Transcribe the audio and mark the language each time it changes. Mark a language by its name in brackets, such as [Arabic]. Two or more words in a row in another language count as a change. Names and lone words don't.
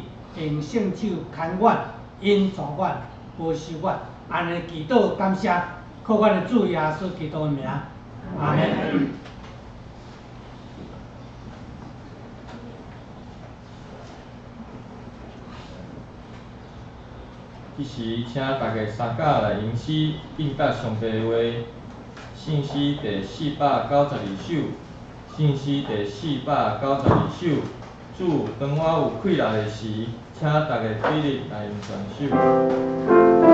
[Min Nan Chinese] 用圣手牵阮、引带阮、保守阮，安尼祈祷感谢，靠阮的主耶稣基督的名，阿门。即时，请大家三甲来吟诗，应答上帝的话。信诗第492首，信诗第492首。主，当我有气力的时，请大家起立来吟全首。